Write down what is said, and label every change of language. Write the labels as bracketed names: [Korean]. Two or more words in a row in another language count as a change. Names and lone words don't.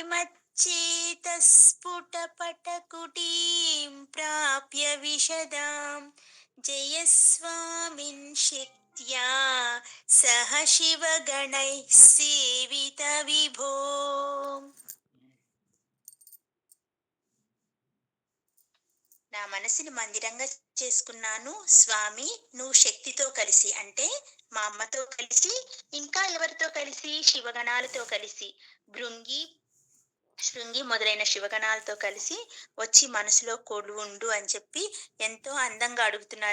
[Sanskrit] मच्चेतस्फुटपटकुटीं प्राप्य विशदां जयस्वामिन् शक्त्या सह शिवगणैः सेवितविभो. [Telugu] నా మనసుని మందిరంగా చేసుకున్నాను స్వామి, నువ్వు శక్తితో కలిసి, అంటే మా అమ్మతో కలిసి, ఇంకా ఎవరితో కలిసి, శివగణాలతో కలిసి, శృంగి మొదలైన శివగణాలతో కలిసి వచ్చి మనసులో కొలువుండు అని చెప్పి ఎంతో అందంగా అడుగుతున్నారు.